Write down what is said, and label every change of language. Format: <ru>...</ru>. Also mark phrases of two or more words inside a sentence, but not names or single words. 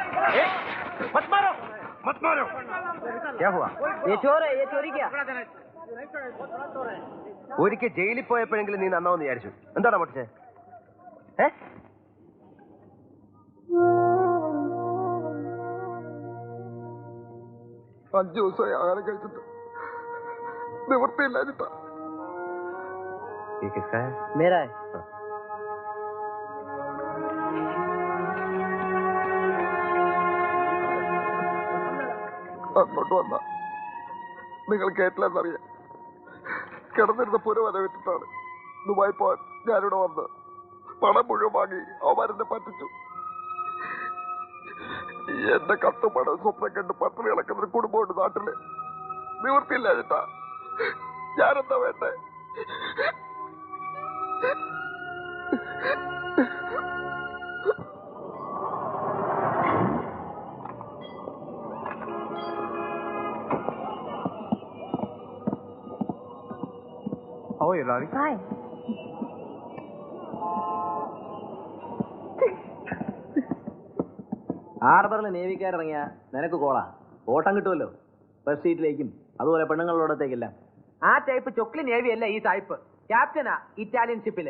<hi>क्या हुआ? ये चोर है, ये चोरी क्या?</hi> <ml>ഒരിക്കൽ ജയിലിൽ പോയപ്പോഴെങ്കിലും നീ നന്നാവെന്ന് വിചാരിച്ചു. എന്താണ് പൊട്ടിച്ചേ? 5 ദിവസമായി ആഹാരം കഴിച്ചിട്ട് നിവൃത്തിയില്ലാഞ്ഞിട്ടാ.</ml> <hi>ये किसका है? मेरा है.</hi> <ml>അങ്ങോട്ട് വന്ന നിങ്ങൾ കേട്ടില്ലെന്നറിയാം. കിടന്നിരുന്ന പുരവര വിട്ടിട്ടാണ് ദുബായി പോവാൻ ഞാനിവിടെ വന്ന് പണം മുഴുവൻ വാങ്ങി അവന്മാരെന്നെ പറ്റിച്ചു. എന്റെ കത്തും പണം സ്വപ്നം കണ്ട് പട്ടിണി കിടക്കുന്ന ഒരു കുടുംബമുണ്ട് നാട്ടില്. നിവൃത്തിയില്ലാഞ്ഞിട്ടാ. ഞാനെന്താ വേണ്ടേ?</ml> <en>How are you, Larry? Hi.</en> <ml>ഹാർബറിൽ നേവിക്കാരിറങ്ങിയ നിനക്ക് കോളാ. ഓട്ടം കിട്ടുമല്ലോ ബസ് സീറ്റിലേക്കും അതുപോലെ പെണ്ണുങ്ങളോടത്തേക്കെല്ലാം. ആ ടൈപ്പ് ചൊക്ലി നേവി അല്ല ഈ സായിപ്പ്. ക്യാപ്റ്റനാ ഇറ്റാലിയൻ ഷിപ്പില്.</ml>